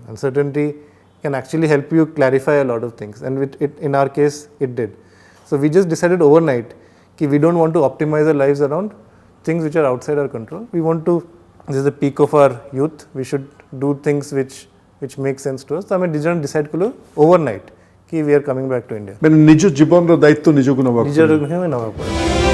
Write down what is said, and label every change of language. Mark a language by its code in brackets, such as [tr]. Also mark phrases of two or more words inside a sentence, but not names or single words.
[en] Uncertainty can actually help you clarify a lot of things, and in our case it did. So we just decided overnight ki we don't want to optimize our lives around things which are outside our control. We want to, this is the peak of our youth, we should do things which make sense to us. So I didn't decide kulu overnight कि we are coming back to India. [or] ନିଜ ଜୀବନ ର ଦାୟିତ୍ୱ ନିଜକୁ ନବା ନିଜ ନବା